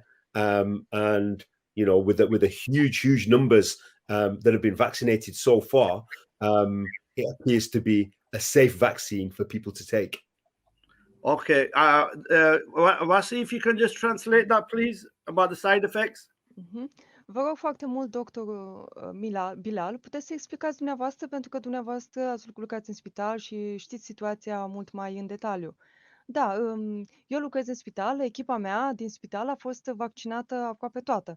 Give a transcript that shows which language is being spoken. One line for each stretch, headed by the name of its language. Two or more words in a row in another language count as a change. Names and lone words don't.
English: And with the huge numbers that have been vaccinated so far, it appears to be a safe vaccine for people to take. Okay. Wasi, if you can just translate that, please, about the side effects.
Romanian: Vă rog foarte mult, doctor Bilal, puteți să explicați dumneavoastră, pentru că dumneavoastră ați lucrat în spital și știți situația mult mai în detaliu. Da, eu lucrez în spital, echipa mea din spital a fost vaccinată aproape toată.